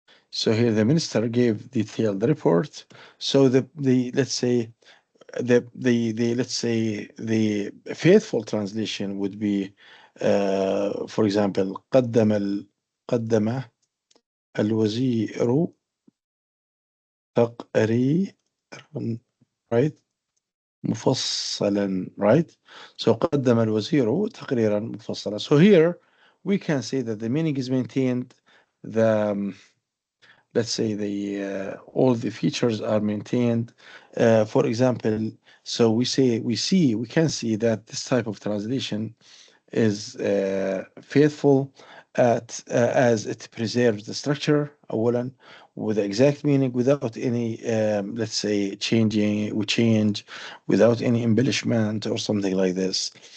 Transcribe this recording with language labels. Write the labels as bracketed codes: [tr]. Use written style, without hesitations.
[en] So here the minister gave detailed report. So the let's say the let's say the faithful translation would be for example [ar] قدم الوزير تقريرا, [en] right, [ar] مفصلا, [en] right. [ar] So قدم الوزير تقريرا مفصلا. [en] So here we can say that the meaning is maintained, the let's say the all the features are maintained. For example, so we can see that this type of translation is faithful as it preserves the structure أولا with the exact meaning without any let's say we change without any embellishment or something like this.